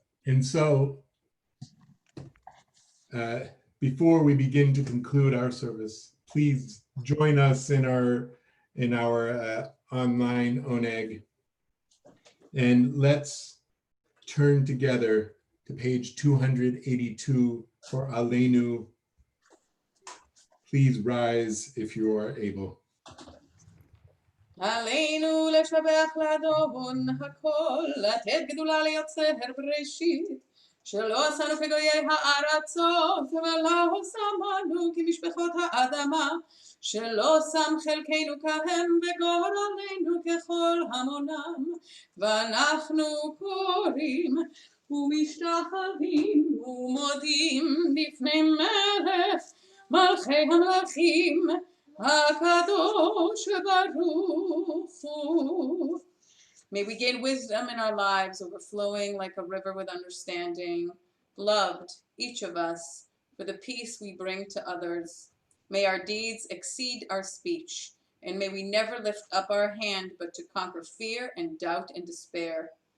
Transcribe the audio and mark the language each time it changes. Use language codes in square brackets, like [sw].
[en] And so, before we begin to conclude our service, please join us in our online oneg. And let's turn together to page 282 for Aleinu. Please rise if you are able. [he] עלינו לשבח לאדון הכל, לתת גדולה ליוצר בראשית, שלא עשינו כגויי הארצות, ולא שמנו כמשפחות האדמה, שלא שם חלקנו כהם וגורלנו ככל המונם, ואנחנו קוראים ומשתחווים ומודים לפני מלך מלכי המלכים, HaKadosh Baruch Hu. [en] May we gain wisdom in our lives, overflowing like a river with understanding. Loved, each of us, for the peace we bring to others. May our deeds exceed our speech, and may we never lift up our hand but to conquer fear and doubt and despair.